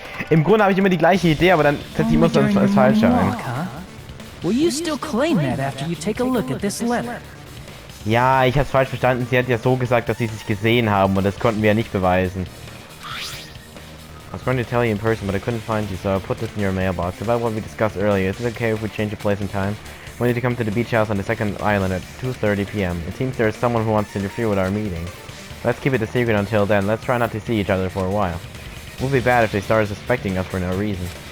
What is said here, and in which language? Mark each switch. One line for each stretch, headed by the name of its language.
German: Im Grunde habe ich immer die gleiche Idee, aber dann setze ich immer so als falsche ein.
English: Will you still claim that after you take a look at this letter?
German: Ja, ich hab's falsch verstanden. Sie hat ja so gesagt, dass sie sich gesehen haben und das konnten wir ja nicht beweisen.
English: I was going to tell you in person, but I couldn't find you, so I put this in your mailbox. About what we discussed earlier, is it okay if we change the place and time? We need to come to the beach house on the second island at 2:30 p.m. It seems there is someone who wants to interfere with our meeting. Let's keep it a secret until then. Let's try not to see each other for a while. It would be bad if they started suspecting us for no reason.